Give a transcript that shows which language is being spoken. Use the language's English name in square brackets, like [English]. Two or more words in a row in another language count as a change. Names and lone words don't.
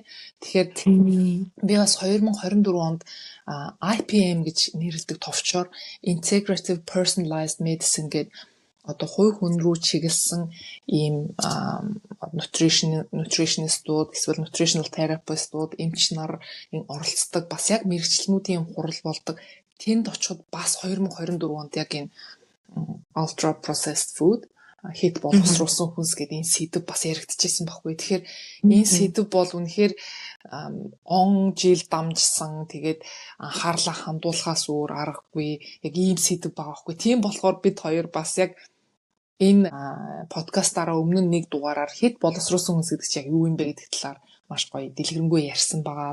[Mongolian] Тэгэхээр би бас 2024 онд IPM гэж нэрлэдэг товчоор [English] Integrative Personalized Medicine [Mongolian] гэдэг одоо хувь хүн рүү чиглэсэн ийм nutritionistууд эсвэл [English] nutritional therapistууд, [Mongolian] эмч нар оролцдог бас яг мэргэжилтнүүдийн хурал болдог. Тэнд очиход бас 2024 онд яг энэ [English] ultra processed food [Mongolian] хит боловсруулсан хүнс гэдэг энэ сэдв бас яригдчихсэн байхгүй. Тэгэхээр энэ сэдв бол үнэхээр он жил дамжсан тэгээд анхаарлаа хандуулахаас өөр аргагүй яг ийм сэдв байгаа байхгүй. Тийм болохоор бид хоёр бас яг энэ подкастаараа өмнө нэг дугаараар хит боловсруулсан хүнс гэдэг чинь яг юу юм бэ гэдэг талаар маш гоё дэлгэрэнгүй ярьсан байгаа.